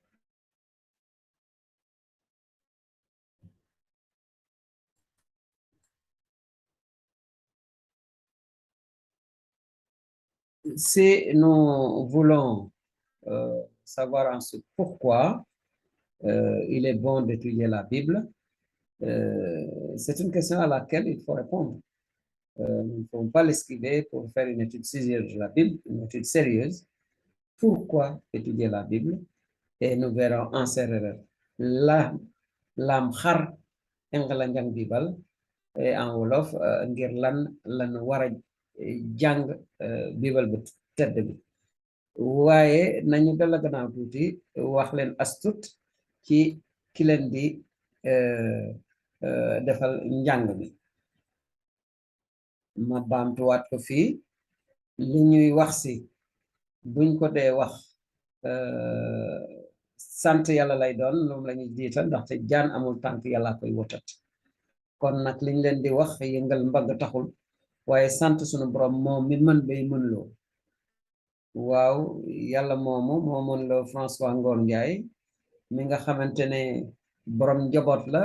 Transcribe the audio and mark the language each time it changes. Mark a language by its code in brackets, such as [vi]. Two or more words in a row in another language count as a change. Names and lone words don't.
[fr] Si nous voulons savoir ensuite pourquoi il est bon d'étudier la Bible, c'est une question à laquelle il faut répondre. Nous ne pouvons pas l'esquiver pour faire une étude sérieuse de la Bible, une étude sérieuse. Pourquoi étudier la Bible? Et nous verrons en sérère [srr] lam xar engalanjang Bible [fr] et en wolof [wo] ngir lan war a jàng Bible bu tedd bi. waaye nañu dala gannaaw tuuti wax leen astut ci ki leen di defal njàng mi. Ma baamtuwaat ko fii li ñuy wax si buñ ko dee wax sant yàlla lay doon moom la ñuy jiital ndaxte jaan amul tànk yàlla koy wotat kon nag liñ leen di wax yëngal mbagg taxul waaye sant sunu borom moom mi mën bay mën loo waaw yàlla moomu moo mën loo François Ngor Ndiaye mi nga xamante ne borom njaboot la